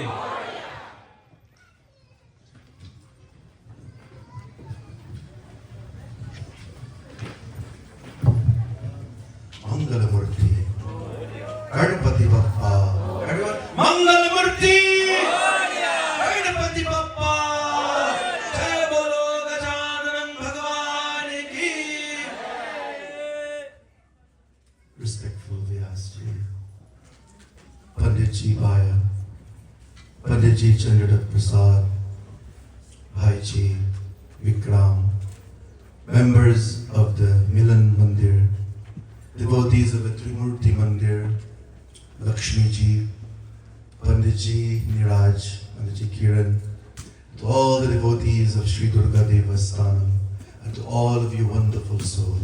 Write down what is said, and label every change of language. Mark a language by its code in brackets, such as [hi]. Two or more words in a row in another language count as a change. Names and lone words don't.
[hi] मंगलमूर्ति गणपति बप्पा मंगलमूर्ति गणपति बप्पा जय बोलो गजानन भगवान की। [en] Respectful Vyaas ji, Pandit ji Bhaya, Pandit ji Chandradat Prasad, Bhai ji Vikram, members of the Milan Mandir, devotees of the Trimurti Mandir, Lakshmi ji, Pandit ji Niraj, Pandit ji Kiran, to all the devotees of Sri Durga Devasthanam, and to all of you wonderful souls.